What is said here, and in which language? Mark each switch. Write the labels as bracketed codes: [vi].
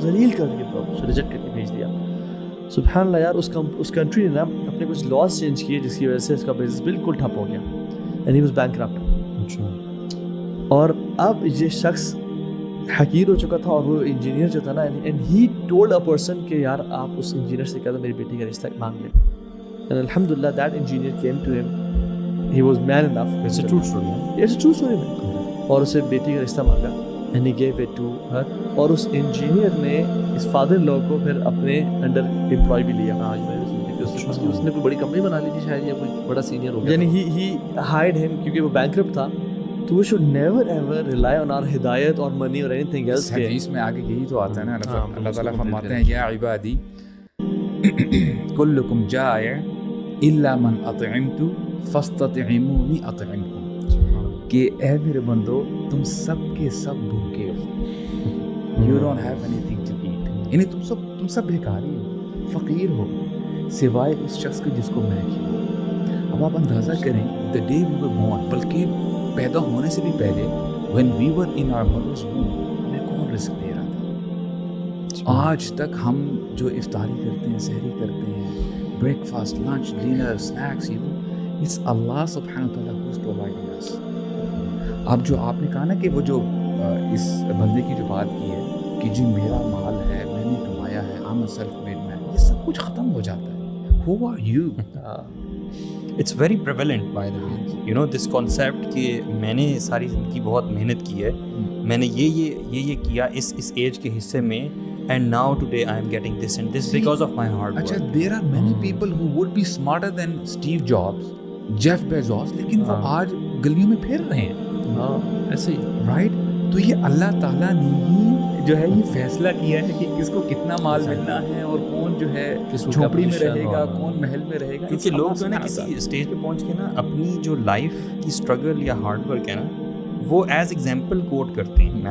[ur] ذلیل کر دیا، اس کو ریجیکٹ کر کے بھیج دیا. سبحان اللہ یار، اس کنٹری نے نا اپنے کچھ لاز چینج کیے جس کی وجہ سے اس کا بزنس بالکل ٹھپ ہو گیا، [en] And he was bankrupt. [ur] اور اب یہ شخص حقیر ہو چکا تھا اور وہ انجینئر جو تھا نا، [en] and he told a person [ur] کہ یار آپ اس انجینئر سے کہہ دو میری بیٹی کا رشتہ مانگ لیں. [en] And alhamdulillah that engineer came to him. He was man enough. It's a true story. It's a true story man. [ur] اور اسے بیٹی کا رشتہ مانگا [en] and he gave it to her. [ur] اور اس انجینئر نے اس فادر ان لاء کو پھر اپنے انڈر امپلائی بھی لیا. اس نے کوئی بڑی کمپنی بنا لی تھی شاید یا کوئی بڑا سینئر ہو گیا. یعنی [en] he hired him [ur] کیونکہ وہ بینکرپٹ تھا. [en] تو we should never ever rely on our ہدایت اور money or anything else. [ur] حدیث میں آگے یہی تو آتا ہے نا، اللہ تعالیٰ فرماتے ہیں [ar] یا عبادی کلکم جائع الا من اطعمت فاستطعمونی اطعمکم، [ur] کہ اے میرے بندو تم سب کے سب بھوکے ہو، [en] you don't have anything to eat, [ur] یعنی تم سب بھکاری ہو، فقیر ہو، سوائے اس شخص کے جس کو میں کھلاؤں. اب آپ اندازہ کریں [en] the day we were born، [ur] بلکہ پیدا ہونے سے بھی پہلے [en] when we were in our mother's womb، [ur] ہمیں کون رزق دے رہا تھا؟ آج تک ہم جو افطاری کرتے ہیں، سحری کرتے ہیں، break fast, lunch, dinner, snacks, it's اللہ سبحانہ وتعالیٰ [en] who is providing us. [ur] اب جو آپ نے کہا نا کہ وہ جو اس بندے کی جو بات کی ہے کہ جی میرا مال ہے، میں نے کمایا ہے، [en] I'm a self-made man، [ur] یہ سب کچھ ختم ہو جاتا ہے. [en] Who are you؟ It's very prevalent by the way, you know this concept [ur] کہ میں نے ساری زندگی بہت محنت کی ہے، میں نے یہ کیا اس ایج کے حصے میں، [en] and now today I am getting this and this because of my hard work. اچھا there are many people who would be smarter than Steve Jobs، Jeff Bezos، [ur] لیکن وہ آج گلیوں میں پھر رہے ہیں. ہاں ایسے ہی رائٹ. تو یہ اللہ تعالیٰ نے ہی جو ہے یہ فیصلہ کیا ہے کہ کس کو کتنا مال ملنا ہے اور کون جو ہے جھوپڑی میں رہے گا، کون محل میں رہے گا. کیونکہ لوگ جو ہے نا کسی اسٹیج پہ پہنچ کے نا اپنی جو لائف کی اسٹرگل یا ہارڈ ورک ہے نا وہ ایز ایگزامپل کوٹ کرتے ہیں.